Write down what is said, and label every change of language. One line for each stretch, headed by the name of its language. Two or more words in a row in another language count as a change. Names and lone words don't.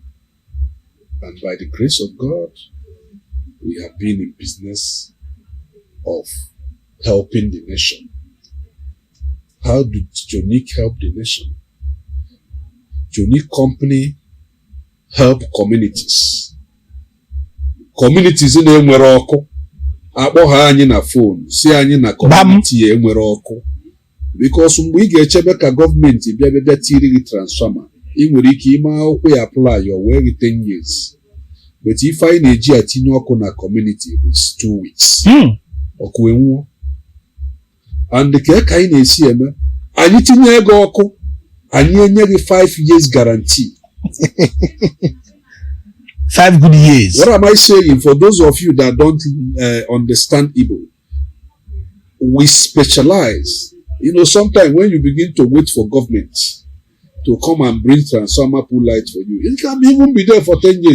English: And by the grace of God, we have been in business of helping the nation. How did Jonik help the nation? Jonik company help communities.
Igbo: Communities in enwere ọkụ. Akpọ ha anyị na phone, si anyị na community enwere ọkụ. Because mgbe ị ga-echebe ka gọọmenti bịa tiri gị transformer, ị nwere ike ime akwụkwọ ya
English: apply your way 10 years. But if I
Igbo: na-eji atinye ọkụ na
English: community, it's 2 weeks.
Igbo: Ọkụ enwuo. And ka anyị na-esi eme, anyị tinye ego ọkụ, anyị enye gị
English: 5 years guarantee. 5 good years. What am I saying? For those of you that don't understand Igbo, we specialize. You know, sometimes when you begin to wait for government to come and bring transformer pull light for you, it can even be there for 10 years.